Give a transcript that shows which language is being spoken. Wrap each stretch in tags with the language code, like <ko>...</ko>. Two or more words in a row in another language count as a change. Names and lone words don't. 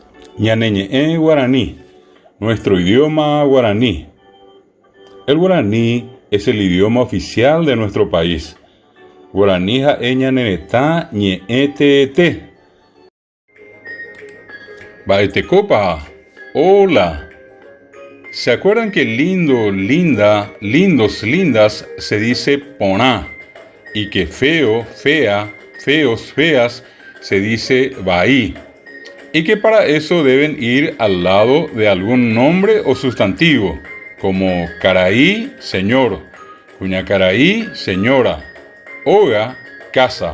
<gn>Ñaneñe'ẽ guaraní,</gn> <es>nuestro idioma guaraní. El guaraní es el idioma oficial de nuestro país.</es> <gn>Guaraní ha'e ñaneretã ñe'ẽteete. Mba'etekópa.</gn> <es>Hola. ¿Se acuerdan que lindo, linda, lindos, lindas se dice porã? Y que feo, fea, feos, feas se dice bahí. Y que para eso deben ir al lado de algún nombre o sustantivo, como caraí, señor, cuñacaraí, señora, oga, casa.</es>